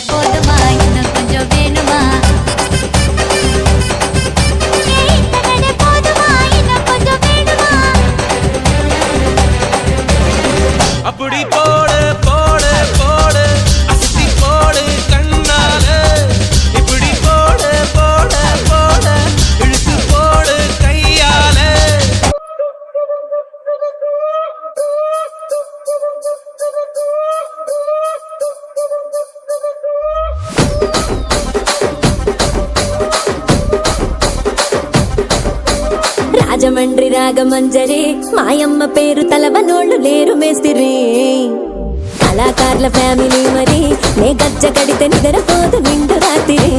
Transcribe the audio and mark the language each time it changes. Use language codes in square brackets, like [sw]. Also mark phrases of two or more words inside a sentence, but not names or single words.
[ta] போதுமா இன்னும் கொஞ்சம் வேணுமா போதுமா இன்னும் கொஞ்சம் வேணுமா அப்படி போடு போடு போடு அஸ்தி போடு கண்ணால இப்படி போடு போடு போடு இழுத்து போடு கையால [te] రాజమండ్రి రాగమంజరి మాయమ్మ పేరు తలవనోళ్ళు లేరు మేస్తిరి కళాకారుల ఫ్యామిలీ మరి నే గజ్జ కడితే నిద్రపోదు నిండు రాత్రి